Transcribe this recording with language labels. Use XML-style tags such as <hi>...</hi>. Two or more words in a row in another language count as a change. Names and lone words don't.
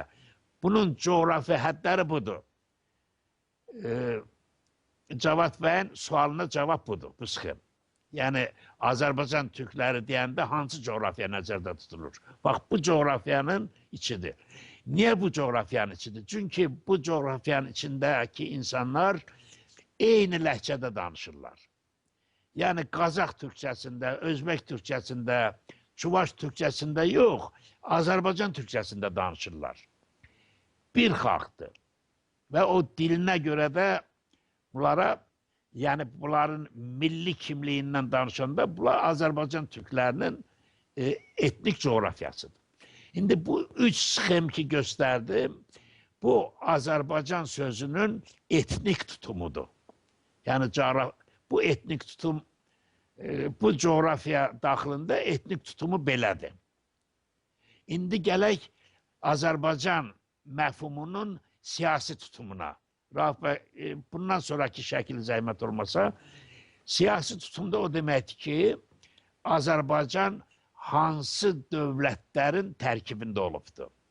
<az>Bunun coğrafi hədləri budur. Cavad bəyin sualına cavab budur, bu sıxım. Yəni, Azərbaycan Türkləri deyəndə hansı coğrafya nəzərdə tutulur? Bax, bu coğrafyanın içidir. Niyə bu coğrafyanın içidir? Çünki bu coğrafyanın içindəki insanlar eyni ləhcədə danışırlar.</az> <tr>Yani Kazak Türkçesinde, Özbek Türkçesinde, Çuvaş Türkçesinde yok, Azerbaycan Türkçesinde danışırlar.</tr> <az>Bir xalqdır.</az> <tr>Ve o diline göre de bunlara, yani bunların milli kimliğinden danışanda bunlar Azerbaycan Türklerinin etnik coğrafyasıdır. Şimdi bu üç sxem ki gösterdim, bu Azerbaycan sözünün etnik tutumudur.</tr> <az>Yani bu etnik tutum, bu coğrafya daxilində etnik tutumu belədir. İndi gələk Azərbaycan məfhumunun siyasi tutumuna. Rauf bəy, bundan sonraki şəkil zəhmət olmasa, siyasi tutumda o deməkdir ki, Azərbaycan hansı dövlətlərin tərkibində olubdur.</az>